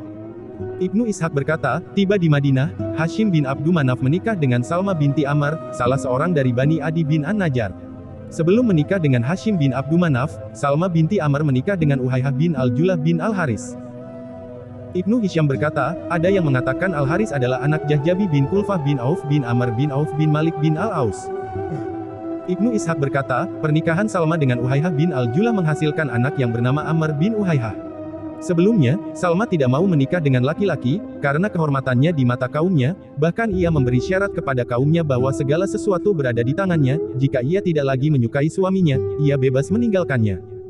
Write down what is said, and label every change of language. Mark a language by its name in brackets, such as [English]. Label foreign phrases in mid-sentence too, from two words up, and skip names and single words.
[Indonesian] Ibnu Ishaq berkata, tiba di Madinah, Hashim bin Abdu Manaf menikah dengan Salma binti Amr, salah seorang dari Bani Adi bin An-Najjar. Sebelum menikah dengan Hashim bin Abdu Manaf, Salma binti Amr menikah dengan Uhayhah bin Al-Julah bin Al-Haris. Ibnu Hisham berkata, ada yang mengatakan Al-Haris adalah anak Jahjabi bin Kulfah bin Auf bin Amr bin Auf bin Malik bin Al-Aus. Ibnu Ishaq berkata, pernikahan Salma dengan Uhayhah bin Al-Julah menghasilkan anak yang bernama Amr bin Uhayhah. Sebelumnya, Salma tidak mau menikah dengan laki-laki, karena kehormatannya di mata kaumnya, bahkan ia memberi syarat kepada kaumnya bahwa segala sesuatu berada di tangannya, jika ia tidak lagi menyukai suaminya, ia bebas meninggalkannya.